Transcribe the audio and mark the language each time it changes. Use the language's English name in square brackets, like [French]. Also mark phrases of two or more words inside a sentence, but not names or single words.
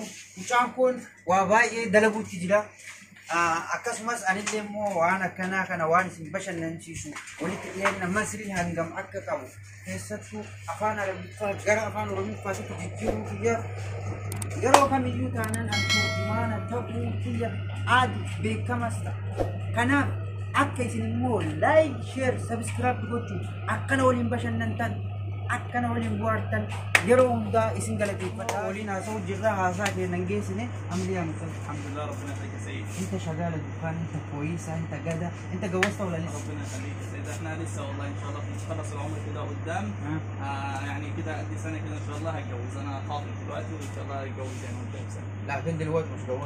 [Oromo] Mucaan kun waa baay'ee dalaguutti jira. Akkasumas anillee immoo waan akkanaa kana waan isin bashannansiisu walitti dhiyeenya Masrii hangam akka qabu keessattuu afaan Arabiffaa gara afaan Oromiffaatti jijjiiruu kiyya yeroo kamiyyuu taanaan turjumaana ta'uu kiyya aadi beekamas ta'a. Kanaaf akka isin immoo laayik, sheer, sabskiraayib gochuun akkana waliin bashannantan akkana waliin bohaartan yeroo hundaa isin galateeffadha. Waliin haasa'uu jirra, haasaa keenya geessine amliyaa mucaa. [Arabic] alhamdulillah ربنا يخليك يا سيد. انت شغال الدكان، انت كويسه، انت جدع، انت جوزت ولا لسه؟ ربنا يخليك يا سيد. احنا لسه والله ان شاء الله بنخلص العمر كده قدام. يعني كده قد سنه كده ان شاء الله هتجوز. انا خاطب دلوقتي وان شاء الله هتجوز يعني قدام سنه. لا كان دلوقتي مش جوزت.